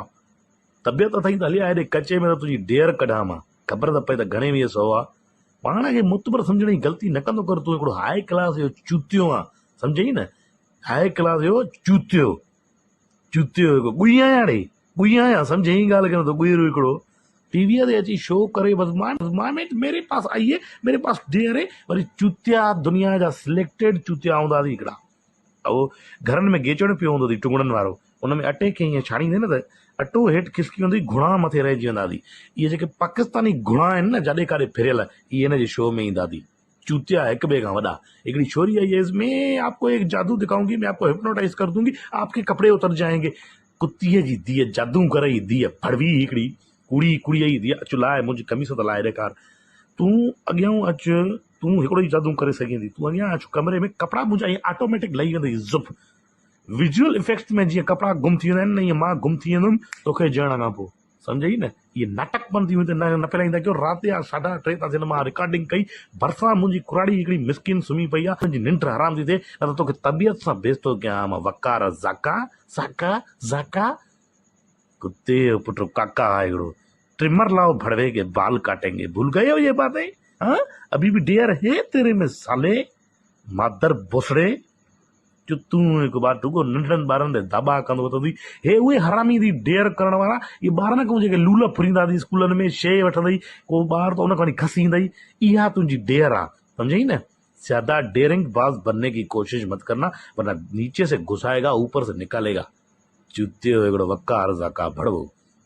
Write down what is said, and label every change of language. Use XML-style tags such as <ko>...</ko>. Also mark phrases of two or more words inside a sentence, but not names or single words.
<sd>तबियत अथई त हलिया हेॾे कचे में त तुंहिंजी डेर कढां मां, ख़बर त पए त घणे वीह सौ आहे। पाण खे मुतबर सम्झण जी ग़लती न कंदो कर। तूं हिकिड़ो</sd> <en>high class</en> <sd>जो चूतियो आहे, सम्झई न,</sd> <en>high class</en> <sd>जो चूतियो। चूतियो हिकु गुई आहियां ॾे, गुई आहियां, सम्झई ॻाल्हि खे, त गुईरो हिकिड़ो टीवीअ ते अची शो करे बस मां</sd> <hi>मेरे पास आई है, मेरे पास डेयर है।</hi> <sd>वरी चूतिया दुनिया जा सिलेक्टेड चूतिया हूंदा अथई हिकिड़ा, उहो घरनि में गेचण पियो हूंदो अथई टुंगड़नि वारो, उन में अटे खे ईअं छाणींदे न त अटो हेठि खिसकी वेंदी, घुणा मथे रहिजी वेंदा अथई। इहे जेके पाकिस्तानी घुणा आहिनि न, जाॾे काॾे फिरियल, इहे हिन जे शो में ईंदा अथई। चूतिया हिक ॿिए खां वॾा।</sd> <hi>हिकिड़ी छोरी आई है, इसमें आपको एक जादू दिखाऊंगी, मैं आपको हिप्नोटाइज कर दूंगी, आपके कपड़े उतर जाएंगे।</hi> <sd>कुतीअ जी धीअ, जादू करई धीअ, भड़वी हिकिड़ी कुड़ी कुड़ीअ जी धीअ, अचु लाइ मुंहिंजी कमीस त लाइ ॾेखार। तूं अॻियां अचु, तूं हिकिड़ो ई जादू करे सघें थी। तूं अॻियां अचु कमरे में, कपिड़ा मुंहिंजा ईअं ऑटोमेटिक लही वेंदई ज़ुप।</sd> <en>visual effects</en> <sd>में जीअं कपिड़ा गुम थी वेंदा आहिनि न, ईअं मां गुम थी वेंदुमि तोखे जण खां पोइ, सम्झई न। इहे नाटकपन थी वेंदो न फैलाईंदा कयो। राति जा 3:30 ताईं मां रिकॉर्डिंग कई, भरिसां मुंहिंजी कुराड़ी हिकिड़ी मिसकिन सुम्ही पई आहे, मुंहिंजी निंड हराम थी थिए, न त तोखे तबियत सां बेइज़्ज़त थो कयां मां। वकार ज़ाका ज़ाका ज़ाका, कुत्ते जो पुट काका है हिकिड़ो।</sd> <hi>ट्रिमर लाओ भड़वे के बाल काटेंगे, भूल गए हो ये बातें? हाँ अभी भी डेयर है तेरे में साले, मादर भोसड़े।</hi> <sd>जो तूं हिकु बार रुगो नंढड़नि ॿारनि ते दॿा कंदो त हे उहे हरामी थी डेयर करण वारा। इहे ॿार न को जेके लूल फुरींदा थी स्कूलनि में, शइ वठंदई को ॿार त उन खां खसींदई, इहा तुंहिंजी डेयर आहे, सम्झई न।</sd> <hi>ज्यादा डेयरिंग बाज बनने की कोशिश मत करना, वरना नीचे से घुसाएगा ऊपर से निकालेगा।</hi> <sd>चूतियो हिकिड़ो वकार ज़ाका भड़वो।</sd>